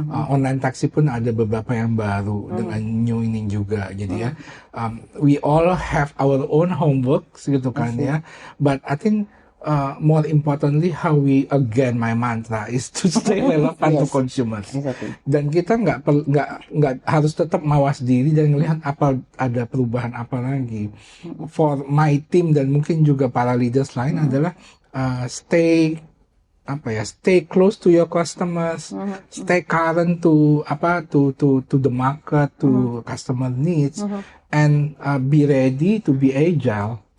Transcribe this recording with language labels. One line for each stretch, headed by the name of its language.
Indonesian: Online taxi pun ada beberapa yang baru dengan new ini juga. Jadi ya
English: we all have our own homework
Indonesian: gitu kan ya.
English: But I think more importantly how we again my mantra is to stay relevant to consumers. Exactly.
Indonesian: Dan kita nggak harus tetap mawas diri dan melihat apa ada perubahan apa lagi.
English: For my team
Indonesian: dan mungkin juga para leaders lain adalah
English: stay close to your customers, stay current to the market, to customer needs, and be ready to be agile.